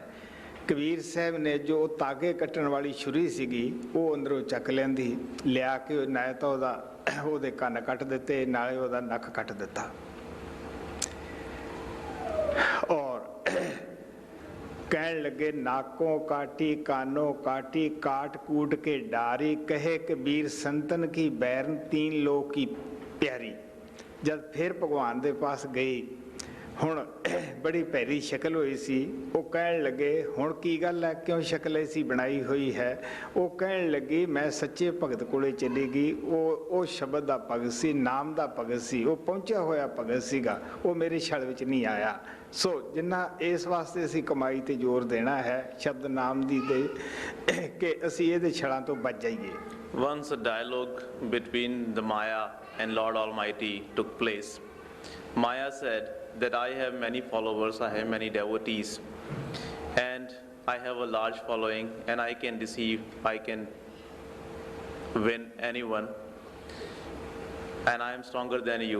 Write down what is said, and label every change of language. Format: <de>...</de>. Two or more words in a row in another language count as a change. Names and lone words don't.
<pa>ਕਬੀਰ ਸਾਹਿਬ ਨੇ ਜੋ ਤਾਗੇ ਕੱਟਣ ਵਾਲੀ ਛੁਰੀ ਸੀਗੀ ਉਹ ਅੰਦਰੋਂ ਚੱਕ ਲੈਂਦੀ, ਲਿਆ ਕੇ ਨਾ ਤਾਂ ਉਹਦੇ ਕੰਨ ਕੱਟ ਦਿੱਤੇ, ਨਾਲੇ ਉਹਦਾ ਨੱਕ ਕੱਟ ਦਿੱਤਾ। ਔਰ ਕਹਿਣ ਲੱਗੇ</pa> <hi>नाकों काटी कानों काटी काट कूट के डारी कहे कबीर संतन की बैरन तीन लोक की प्यारी।</hi> <pa>ਜਬ ਫਿਰ ਭਗਵਾਨ ਦੇ ਪਾਸ ਗਈ, ਹੁਣ ਬੜੀ ਭੈੜੀ ਸ਼ਕਲ ਹੋਈ ਸੀ। ਉਹ ਕਹਿਣ ਲੱਗੇ ਹੁਣ ਕੀ ਗੱਲ ਹੈ, ਕਿਉਂ ਸ਼ਕਲ ਐਸੀ ਬਣਾਈ ਹੋਈ ਹੈ? ਉਹ ਕਹਿਣ ਲੱਗੀ ਮੈਂ ਸੱਚੇ ਭਗਤ ਕੋਲੇ ਚਲੀ ਗਈ, ਉਹ ਸ਼ਬਦ ਦਾ ਭਗਤ ਸੀ, ਨਾਮ ਦਾ ਭਗਤ ਸੀ, ਉਹ ਪਹੁੰਚਿਆ ਹੋਇਆ ਭਗਤ ਸੀਗਾ, ਉਹ ਮੇਰੇ ਛਲ ਵਿੱਚ ਨਹੀਂ ਆਇਆ। ਸੋ ਜਿੰਨਾ ਇਸ ਵਾਸਤੇ ਅਸੀਂ ਕਮਾਈ ਤੇ ਜ਼ੋਰ ਦੇਣਾ ਹੈ ਸ਼ਬਦ ਨਾਮ ਦੀ ਦੇ ਕਿ ਅਸੀਂ ਇਹਦੇ ਛਲਾਂ ਤੋਂ ਬਚ ਜਾਈਏ।</pa> <en>Once a dialogue between the Maya and Lord Almighty took place. Maya said that I have many followers, I have many devotees, and I have a large following, and I can deceive, I can win anyone, and I am stronger than you.</en>